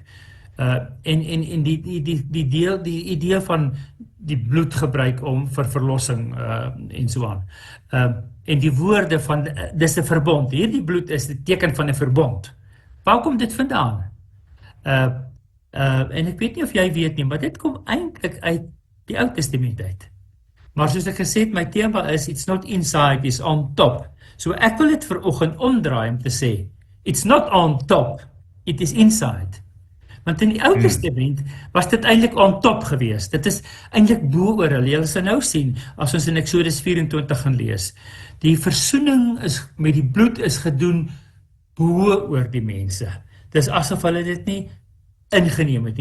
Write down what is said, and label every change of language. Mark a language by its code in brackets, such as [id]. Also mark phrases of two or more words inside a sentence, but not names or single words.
[af] En die idee van die bloed gebruik om vir verlossing en so aan. En die woorde van, dis 'n verbond, hierdie bloed is die teken van 'n verbond. Waar kom dit vandaan? En ek weet nie of jy weet nie, maar dit kom eintlik uit die Ou Testament uit. Maar soos ek gesê het, my tema is, [en] it's not inside, it's on top. [af] So ek wil dit vanoggend omdraai om te sê, [en] It's not on top, it is inside. [af] Want in die Ou Testament was dit eintlik [en] on top [af] gewees. Dit is eintlik bo oor hulle. Julle sal nou sien, as ons in Eksodus 24 gaan lees, die versoening met die bloed is gedoen bo oor die mense. Dis asof hulle dit nie ingeneem het nie.